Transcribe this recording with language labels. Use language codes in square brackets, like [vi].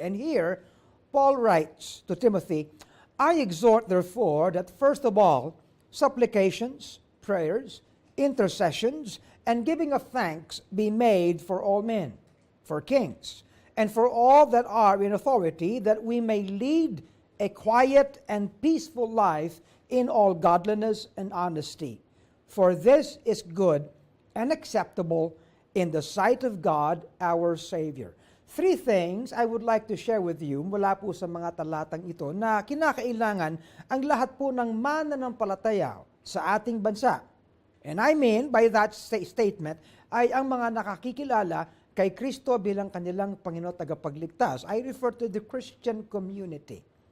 [en] And here, Paul writes to Timothy, I exhort therefore that first of all, supplications, prayers, intercessions, and giving of thanks be made for all men, for kings, and for all that are in authority, that we may lead a quiet and peaceful life in all godliness and honesty. For this is good and acceptable in the sight of God, our Savior. 3 things I would like to share with you [tl] mula po sa mga talatang ito na kinakailangan ang lahat po ng mananampalataya sa ating bansa. [en] And I mean by that statement [tl] ay ang mga nakakikilala kay Kristo bilang kanilang Panginoon tagapagligtas. [en] I refer to the Christian community.